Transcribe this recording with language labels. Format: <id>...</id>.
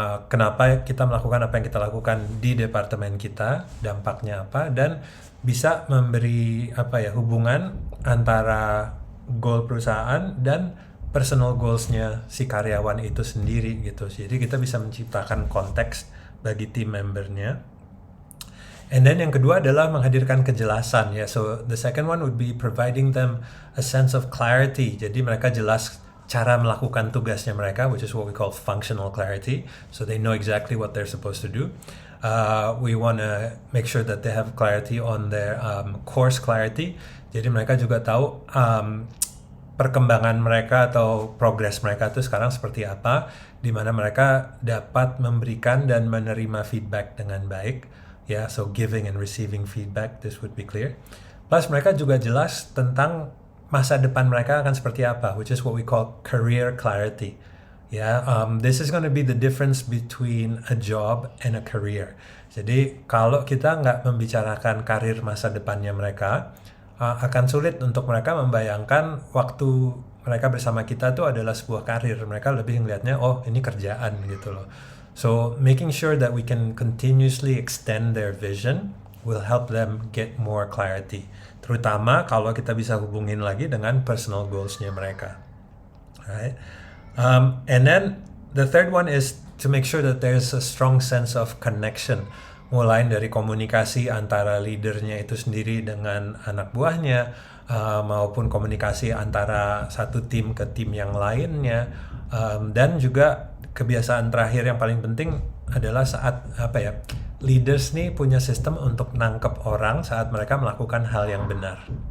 <id>Kenapa kita melakukan apa yang kita lakukan di departemen kita, dampaknya apa, dan bisa memberi hubungan antara goal perusahaan dan personal goals-nya si karyawan itu sendiri gitu. Jadi kita bisa menciptakan konteks bagi team membernya.</id> <en>And then</en> <id>yang kedua adalah menghadirkan kejelasan ya.</id> <en>So the second one would be providing them a sense of clarity.</en> <id>Jadi mereka jelas cara melakukan tugasnya mereka,</id> <en>which is what we call functional clarity. So they know exactly what they're supposed to do. We want to make sure that they have clarity on their course clarity.</en> <id>Jadi mereka juga tahu perkembangan mereka atau progress mereka itu sekarang seperti apa, di mana mereka dapat memberikan dan menerima feedback dengan baik.</id> <en>Ya, so giving and receiving feedback, this would be clear.</en> <id>Plus mereka juga jelas tentang masa depan mereka akan seperti apa,</id> <en>which is what we call career clarity. Ya, this is going to be the difference between a job and a career.</en> <id>Jadi kalau kita nggak membicarakan karir masa depannya mereka, akan sulit untuk mereka membayangkan waktu mereka bersama kita tuh adalah sebuah karir. Mereka lebih ngelihatnya, oh ini kerjaan gitu loh.</id> <en>So making sure that we can continuously extend their vision will help them get more clarity.</en> <id>Terutama kalau kita bisa hubungin lagi dengan personal goals-nya mereka.</id> <en>Right? And then the third one is to make sure that there's a strong sense of connection.</en> <id>Mulai dari komunikasi antara leadernya itu sendiri dengan anak buahnya, maupun komunikasi antara satu tim ke tim yang lainnya, dan juga kebiasaan terakhir yang paling penting adalah saat leaders nih punya sistem untuk nangkep orang saat mereka melakukan hal yang benar.</id>